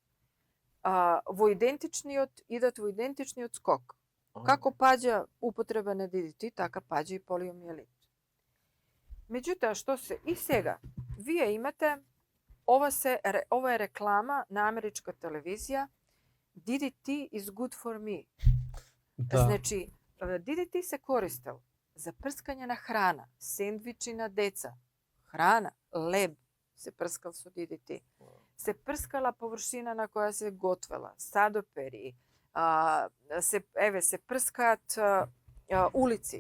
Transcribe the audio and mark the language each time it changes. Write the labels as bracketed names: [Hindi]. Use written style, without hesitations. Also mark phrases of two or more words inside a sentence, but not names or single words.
[Macedonian] Идат во идентичниот скок. Како паѓа употреба на DDT, така паѓа и полиомиелит. Меѓутоа, што се и сега, вие имате, ова е реклама на америчка телевизија, [English] DDT is good for me. [Macedonian] Значи, DDT се користел за прскање на храна, сендвичи на деца, храна, леб се прскал со DDT. Се прскала површина на која се готвела, садопери, се прскаат улици.